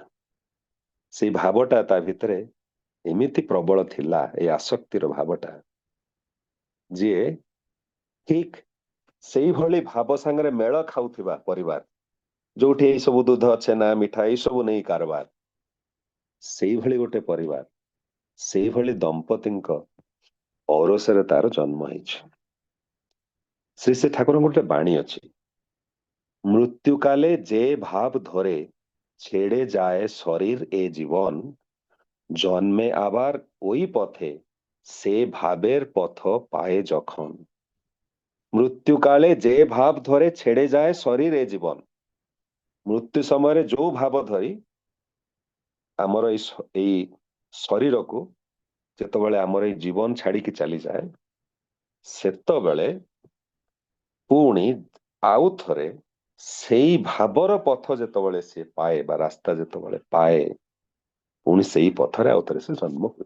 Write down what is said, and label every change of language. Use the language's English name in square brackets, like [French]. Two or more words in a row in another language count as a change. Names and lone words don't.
[Odia] ସେଇ ଭାବଟା ତା ଭିତରେ ଏମିତି ପ୍ରବଳ ଥିଲା, ଏଇ ଆସକ୍ତିର ଭାବଟା, ଯିଏ ଠିକ ସେଇଭଳି ଭାବ ସାଙ୍ଗରେ ମେଳ ଖାଉଥିବା ପରିବାର, ଯୋଉଠି ଏଇ ସବୁ ଦୁଧ, ଛେନା, ମିଠା ଏଇ ସବୁ ନେଇ କାରବାର, ସେଇଭଳି ଗୋଟେ ପରିବାର, ସେଇଭଳି ଦମ୍ପତିଙ୍କ ଔରସରେ ତାର ଜନ୍ମ ହେଇଛି। ଶ୍ରୀ ଠାକୁରଙ୍କ ଗୋଟେ ବାଣୀ ଅଛି, [Bangla] মৃত্যুকালে যে ভাব ধরে ছেড়ে যায় শরীর এ জীবন, জন্মে আবার ওই পথে সে ভাবের পথ পায়ে যখন। মৃত্যুকালে যে ভাব ধরে ছেড়ে যায় শরীর এ জীবন, [Odia] মৃত্যু ସମୟରେ ଯୋଉ ଭାବ ଧରି ଆମର ଏଇ ଶରୀରକୁ ଯେତେବେଳେ ଆମର ଏଇ ଜୀବନ ଛାଡିକି ଚାଲିଯାଏ, ସେତେବେଳେ ପୁଣି ଆଉ ଥରେ ସେଇ ଭାବର ପଥ ଯେତେବେଳେ ସେ ପାଏ ବା ରାସ୍ତା ଯେତେବେଳେ ପାଏ, ପୁଣି ସେଇ ପଥରେ ଆଉ ଥରେ ସେ ଜନ୍ମ ହୁଏ।